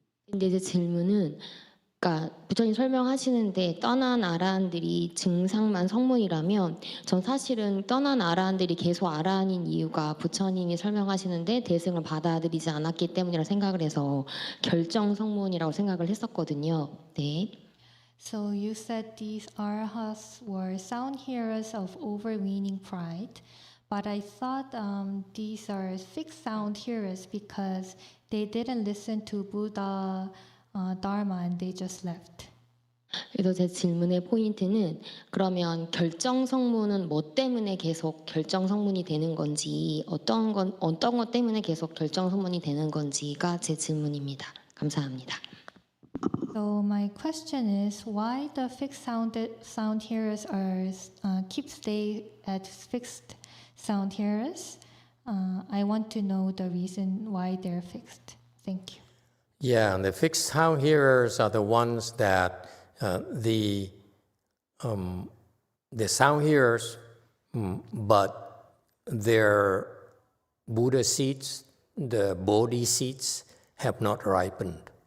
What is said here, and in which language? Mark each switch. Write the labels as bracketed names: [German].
[Korean] 근데 이제 질문은 그러니까 부처님 설명하시는데 떠난 아라한들이 증상만 성문이라면 전 사실은 떠난 아라한들이 계속 아라한인 이유가 부처님이 설명하시는데 대승을 받아들이지 않았기 때문이라 생각을 해서 결정 성문이라고 생각을 했었거든요. 네. [English] So you said these arhats were sound hearers of overweening pride, but I thought these are fixed sound hearers because they didn't listen to Buddha Dharma and they just left. [Korean] 그래서 제 질문의 포인트는 그러면 결정 성문은 뭐 때문에 계속 결정 성문이 되는 건지 어떤 것 때문에 계속 결정 성문이 되는 건지가 제 질문입니다. 감사합니다. [English] So my question is why the fixed sound hearers are keep stay at fixed sound hearers. I want to know the reason why they're fixed. Thank you. Yeah, and the fixed sound hearers are the ones that the sound hearers, but their Buddha seeds, the Bodhi seeds, have not ripened.